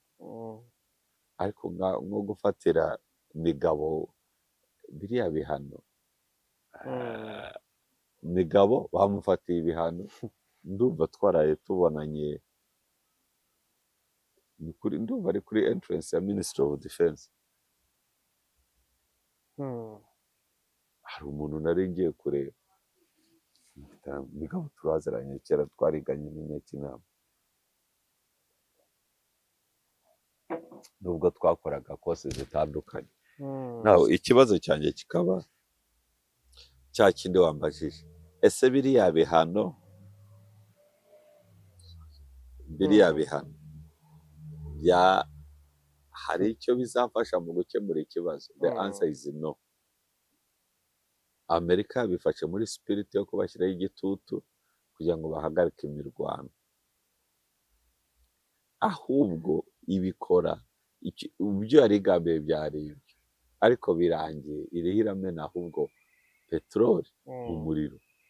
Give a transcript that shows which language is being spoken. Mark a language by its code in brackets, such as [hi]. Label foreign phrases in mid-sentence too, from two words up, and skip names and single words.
[rw] Ariko nko gufatira Migabo biriya bihano, Migabo bamufatiye ibihano, ndumva twaraye tubonanye ndumva ari kuri entrance ya [en] Ministry of Defense. [rw] Hari umuntu nari ngiye kureba, Migabo turaziranye kera, twariganye n'Inyakinama, nubwo twakoraga kose zitandukanye. Naho ikibazo cyanjye kikaba cya kindi wambajije, ese biriya bihano hari icyo bizafasha mu gukemura ikibazo? [en] The answer is no. [rw] Amerika bifashe muri spirit yo kubashyiraho igitutu kugira ngo bahagarike imirwano, ahubwo ibikora ibyo yari igambiriye byari ibyo, ariko birangiye iriho iramena ahubwo peteroli mu muriro.